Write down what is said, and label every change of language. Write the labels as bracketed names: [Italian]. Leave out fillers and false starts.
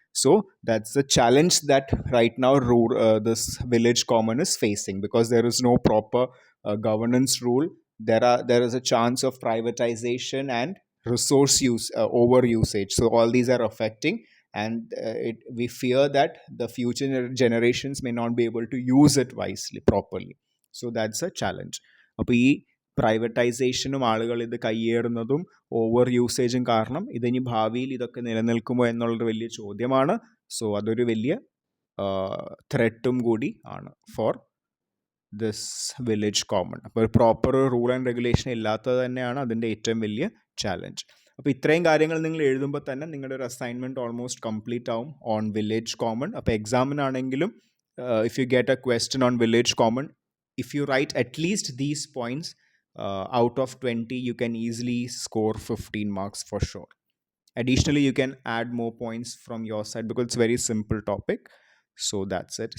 [English] So that's the challenge that right now this village common is facing, because there is no proper governance rule. There is a chance of privatization and resource use over usage. So all these are affecting, and we fear that the future generations may not be able to use it wisely properly. So that's a challenge. [Malayalam] അപ്പോൾ ഈ പ്രൈവറ്റൈസേഷനും ആളുകൾ ഇത് കയ്യേറുന്നതും over യൂസേജും കാരണം ഇതിനി ഭാവിയിൽ ഇതൊക്കെ നിലനിൽക്കുമോ എന്നുള്ളൊരു വലിയ ചോദ്യമാണ്. സോ അതൊരു വലിയ ത്രെട്ടും കൂടി ആണ് [English] For this village common. [Malayalam] അപ്പോൾ ഒരു പ്രോപ്പർ റൂൾ ആൻഡ് റെഗുലേഷൻ ഇല്ലാത്തത് തന്നെയാണ് അതിൻ്റെ ഏറ്റവും വലിയ ചാലഞ്ച്. അപ്പോൾ ഇത്രയും കാര്യങ്ങൾ നിങ്ങൾ എഴുതുമ്പോൾ തന്നെ നിങ്ങളുടെ ഒരു അസൈൻമെൻറ്റ് ഓൾമോസ്റ്റ് കംപ്ലീറ്റ് ആവും [English] On village common. [Malayalam] അപ്പോൾ എക്സാമിനാണെങ്കിലും [English] If you get a question on village common, if you write at least these points out of 20, you can easily score 15 marks for sure. Additionally, you can add more points from your side because it's a very simple topic. So that's it.